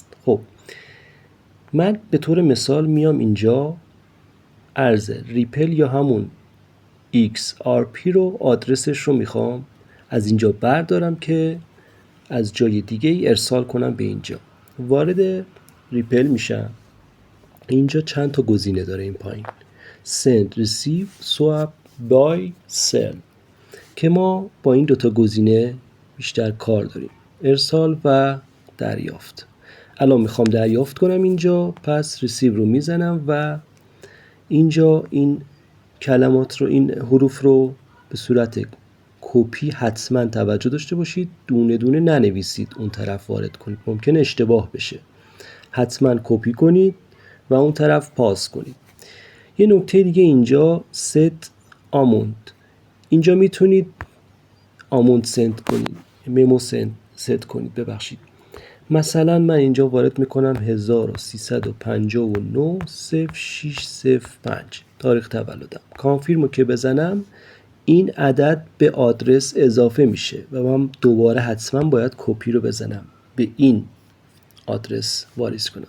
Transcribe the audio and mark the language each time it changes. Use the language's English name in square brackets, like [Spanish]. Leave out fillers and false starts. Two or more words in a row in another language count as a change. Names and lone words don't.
[Persian] خب من به طور مثال میام اینجا ارز ریپل یا همون XRP رو آدرسش رو میخوام از اینجا بردارم که از جای دیگه ای ارسال کنم به اینجا. وارد ریپل میشم. اینجا چند تا گزینه داره این پایین: [English] send, receive, swap, buy, sell، [Persian] که ما با این دوتا گزینه بیشتر کار داریم: ارسال و دریافت. الان میخوام دریافت کنم اینجا، پس receive رو میزنم و اینجا این کلمات رو، این حروف رو به صورت کپی حتما توجه داشته باشید، دونه دونه ننویسید اون طرف وارد کنید، ممکنه اشتباه بشه. حتما کپی کنید و اون طرف پاس کنید. یه نکته دیگه اینجا [English] set amount، [Persian] اینجا میتونید [English] amount send [Persian] کنید، [English] memo set [Persian] کنید. ببخشید، مثلا من اینجا وارد میکنم 1359 0605 تاریخ تولدم. کانفیرم رو که بزنم این عدد به آدرس اضافه میشه و من دوباره حتما باید کپی رو بزنم به این آدرس واریز کنم.